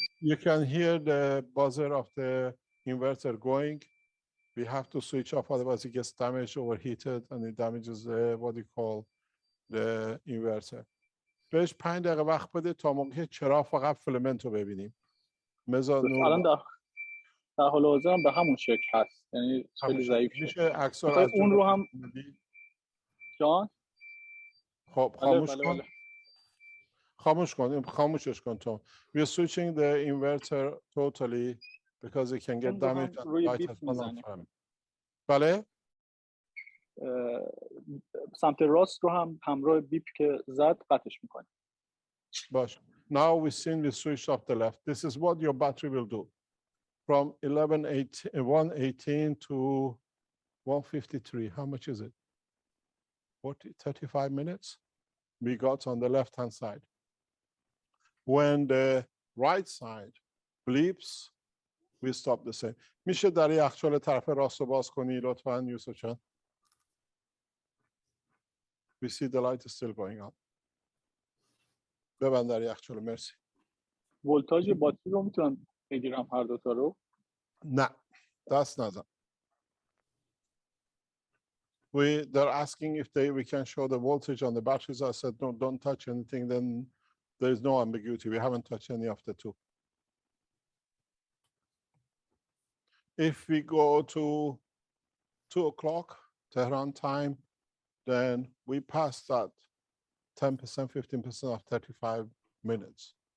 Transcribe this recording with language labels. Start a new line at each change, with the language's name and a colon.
English: You can hear the buzzer of the inverter going. We have to switch off, otherwise it gets damaged, overheated, and it damages what you call the inverter.
Persian: بهش 5 دقیقه وقت بده تا موقع چراغ فقط فیلمنت رو ببینیم. الان در حال حاضر به همون شکل هست، یعنی خیلی ضعیف میشه عکس‌ها از اون رو هم جان خب خاموش کن. خاموش کن. خاموشش کن تو.
English: We are switching the inverter totally because it can get damaged.
Persian: روی بیپ میزنیم. بله؟ سمت راست رو هم همراه بیپ که زد قطعش میکنیم. باش.
English: Now we switched off the left. This is what your battery will do. From 118 to 153. How much is it? 35 minutes? We got on the left-hand side. When the right side bleeps, we stop the same.
Persian: میشه در یخچال طرف راست رو باز کنی لطفاً یوسف جان؟
English: We see the light is still going on.
Persian: ببند در یخچال. مرسی. ولتاژ باتری رو میتونم بگیرم هر دو تا رو؟ نه. دست نزن.
English: They're asking if we can show the voltage on the batteries. I said, no, don't touch anything. Then there is no ambiguity. We haven't touched any of the two. If we go to 2 o'clock Tehran time, then we pass that 10%, 15% of 35 minutes.